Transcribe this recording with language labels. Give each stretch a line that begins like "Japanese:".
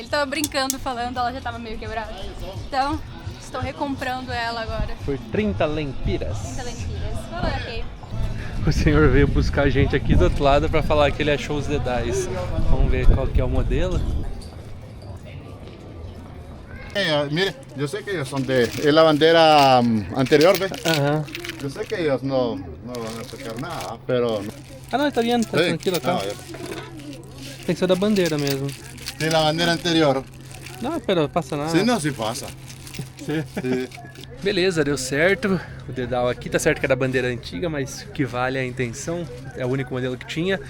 Portuguese: Ele tava brincando, falando, ela já tava meio quebrada. Então, estou recomprando ela agora. Por 30 lempiras. 30 lentilhas. Falou, ok. O senhor veio buscar a gente aqui do outro lado para falar que ele achou os dedais. Vamos ver qual que é o modelo.
Spanish: Mire, yo sé que ellos son es la bandera anterior, ¿ves? Aham. Yo sé que ellos no van a sacar nada, pero...
Portuguese: Ah não, tá
Spanish: bien,
Portuguese: tá
Spanish: Sí.
Portuguese: tranquilo, tá?
Spanish: No,
Portuguese: Tem que ser da bandeira mesmo.
Spanish: de la bandera anterior.
Portuguese: Não,
Spanish: pero
Portuguese: passa nada.
Spanish: Sí, no, sí pasa. Sí.
Portuguese: Beleza, deu certo. O dedal aqui tá certo que é da bandeira antiga, mas o que vale é a intenção. É o único modelo que tinha.